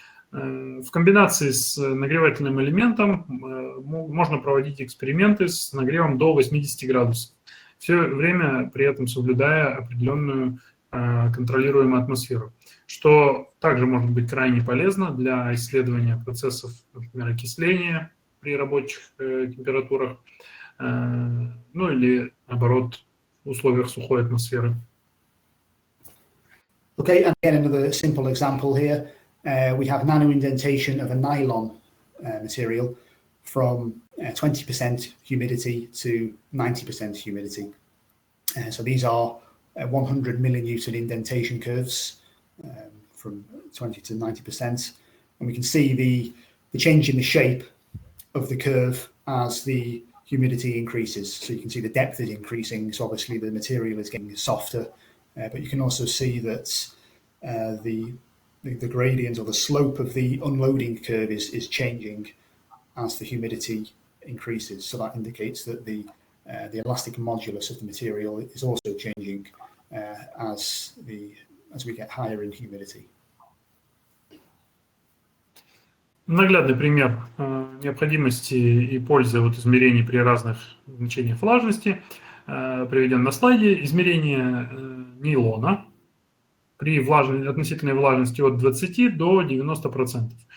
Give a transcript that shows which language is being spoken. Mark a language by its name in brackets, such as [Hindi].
[Russian] В комбинации с нагревательным элементом можно проводить эксперименты с нагревом до 80 градусов, все время при этом соблюдая определенную контролируемую атмосферу, что также может быть крайне полезно для исследования процессов, например, окисления при рабочих температурах, ну или, наоборот, в условиях сухой атмосферы. [English] Okay, and again, another simple example here. We have nanoindentation of a nylon material from 20% humidity to 90% humidity. So these are 100 millinewton indentation curves from 20 to 90%. And we can see the change in the shape of the curve as the humidity increases. So you can see the depth is increasing. So obviously the material is getting softer, but you can also see that the gradient or the slope of the unloading curve is changing as the humidity increases. So that indicates that the elastic modulus of the material is also changing as we get higher in humidity. [Russian] Наглядный пример необходимости и пользы от измерений при разных значениях влажности приведен на слайде. Измерение нейлона при относительной влажности от 20 до 90%.